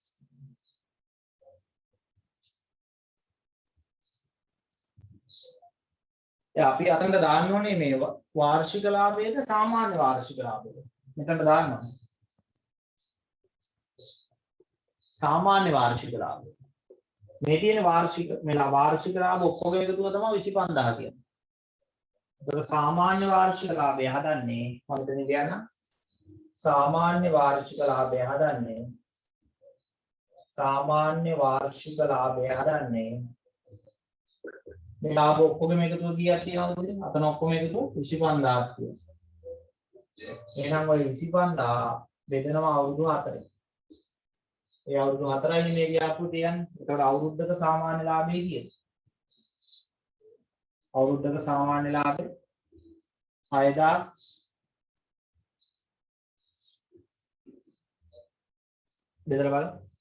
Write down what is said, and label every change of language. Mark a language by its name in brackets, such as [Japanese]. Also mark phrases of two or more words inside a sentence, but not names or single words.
[Sinhala] අපි අතනට දාන්න ඕනේ මේ වාර්ෂික ලාභයේද සාමාන්‍ය වාර්ෂික ලාභයේද? මෙතනට දාන්න ඕනේ. සාමාන්‍ය වාර්ෂික ලාභය. මේ තියෙන වාර්ෂික ලාභ ඔක්කොම එකතුව තමයි 25000 කියන්නේ. ඒතකොට සාමාන්‍ය වාර්ෂික ලාභය හදන්නේ මම මෙතන කියන්න. සාමාන්‍ය වාර්ෂික ලාභය හදන්නේ සාමාන්‍ය වාර්ෂික ලාභය හදන්නේ මේ ලාභ ඔක්කොම එකතුව කීයක් තියෙනවද පුතේ? අතන ඔක්කොම එකතුව 25000ක් තියෙනවා. එහෙනම් ඔය 25000 බෙදනවා අවුරුදු 4. ඒ අවුරුදු 4යි මේ ව්‍යාපෘතිය යන්නේ. ඒතකොට අවුරුද්දක සාමාන්‍ය ලාභය කීයද? අවුරුද්දක සාමාන්‍ය ලාභය 6000 බෙදලා බලන්න.